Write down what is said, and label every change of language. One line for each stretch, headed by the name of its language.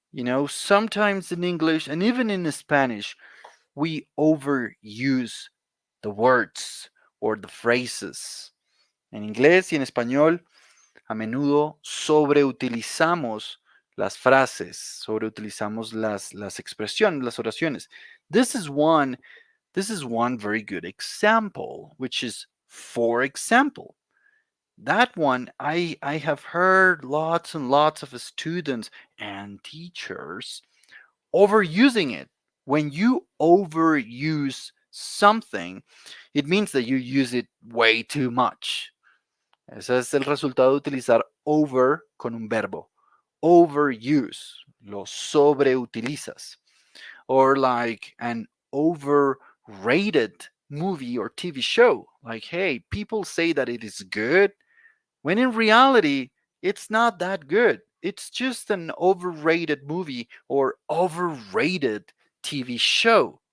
English: You know, sometimes in English and even in Spanish, we overuse the words or the phrases.
Spanish: En inglés y en español, a menudo sobreutilizamos las frases, sobreutilizamos las expresiones, las oraciones.
English: This is one very good example, which is for example. That one, I have heard lots and lots of students and teachers overusing it. When you overuse something, it means that you use it way too much.
Spanish: Ese es el resultado de utilizar over con un verbo. Overuse. Lo sobreutilizas.
English: Or like an overrated movie or TV show. Like, hey, people say that it is good, when in reality, it's not that good. It's just an overrated movie or overrated TV show.